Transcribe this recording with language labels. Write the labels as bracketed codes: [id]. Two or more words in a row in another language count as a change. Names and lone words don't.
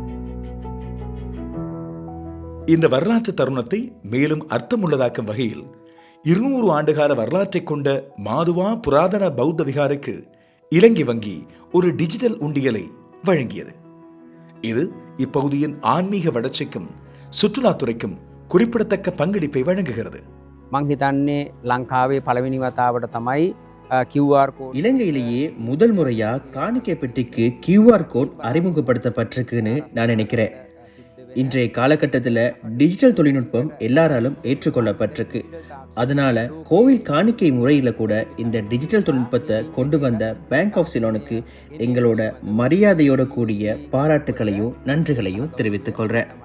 [ta] இந்த வரலாற்று தருணத்தை மேலும் அர்த்தமுள்ளதாக்கும் வகையில் 200 ஆண்டுகால வரலாற்றை கொண்ட மாதுவா புராதன பௌத்த விகாரைக்கு இலங்கை வங்கி ஒரு டிஜிட்டல் உண்டியலை வழங்கியது. இது இப்பகுதியின் ஆன்மீக வளர்ச்சிக்கும் சுற்றுலாத்துறைக்கும் குறிப்பிடத்தக்க பங்களிப்பை வழங்குகிறது. [si] මං හිතන්නේ ලංකාවේ පළවෙනි වතාවට තමයි [en] QR code. [ta] இலங்கையிலேயே முதல் முறையா காணிக்கை பெட்டிக்கு [en] QR code [ta] அறிமுகப்படுத்தப்பட்டிருக்குன்னு நான் நினைக்கிறேன். இன்றைய காலகட்டத்தில் டிஜிட்டல் தொழில்நுட்பம் எல்லாராலும் ஏற்றுக்கொள்ளப்பட்டிருக்கு. அதனால கோவில் காணிக்கை முறையில கூட இந்த டிஜிட்டல் தொழில்நுட்பத்தை கொண்டு வந்த பேங்க் ஆஃப் சிலோனுக்கு எங்களோட மரியாதையோட கூடிய பாராட்டுகளையும் நன்றிகளையும் தெரிவித்துக் கொள்றேன்.